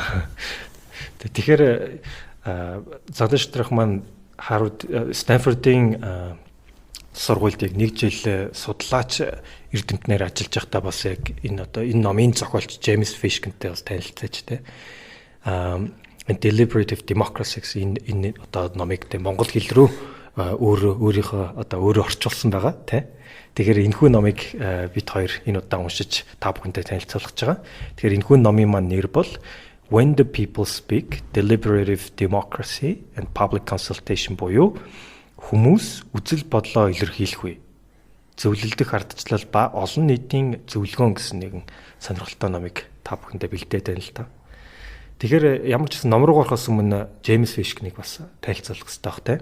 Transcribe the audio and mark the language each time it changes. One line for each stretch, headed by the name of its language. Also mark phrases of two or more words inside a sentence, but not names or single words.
Mongolian: Тэгэхээр Зандан шатар ах маань Харвард Стэнфордын сургуульд яг нэг жил судлаач эрдэмтнээр ажиллаж байхдаа бас яг энэ номын зохиолч Джеймс Фишкентэй бас танилцаач те. Deliberative Democracy гэсэн энэ одоо номыг те монгол хэл рүү өөрийнхөө одоо өөрөө орчуулсан байгаа тий. Тэгэхээр энэхүү номыг бид хоёр энэ удаа уншиж та бүхэнтэй танилцуулах гэж байгаа. Тэгэхээр энэхүү номын маань нэр бол When the People Speak: Deliberative Democracy and Public Consultation буюу хүмүүс үзэл бодлоо илэрхийлэх үе. Зөвлөлдөх ардчлал ба олон нийтийн зөвлөгөөн гэсэн нэгэн сонирхолтой номыг та бүхэндээ бэлдээд байна л та. Тэгэхээр ямар ч гэсэн ном руу орохоос өмнө Джеймс Фишкнийг бас танилцуулах хэрэгтэй бах тий.